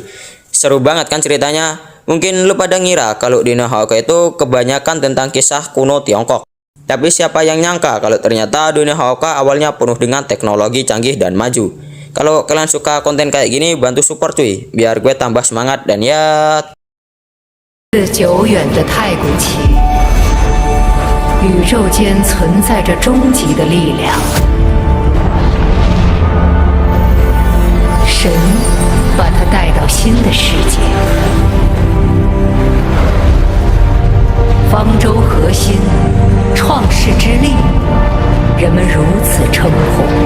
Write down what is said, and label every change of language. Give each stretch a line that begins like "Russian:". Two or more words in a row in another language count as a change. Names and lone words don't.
Indonesian: Seru banget kan ceritanya? Mungkin lu pada ngira kalau di Nohaka itu kebanyakan tentang kisah kuno Tiongkok. Tapi siapa yang nyangka kalau ternyata dunia Hoka awalnya penuh dengan teknologi canggih dan maju. Kalau kalian suka konten kayak gini, bantu support cuy, biar gue tambah semangat dan ya.
Chinese: 自久远的太古起，宇宙间存在着终极的力量。神把它带到新的世界。方舟核心，创世之力，人们如此称呼。